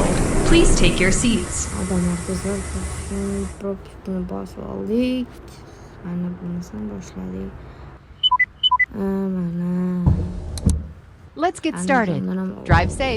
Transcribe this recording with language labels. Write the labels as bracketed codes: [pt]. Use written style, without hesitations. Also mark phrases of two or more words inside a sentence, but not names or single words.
[en] Please take your seats. [uz] Adamlar bizlar propustini bosib oldik. Mana bunisidan boshladik. Mana. [en] Let's get started. Drive safe.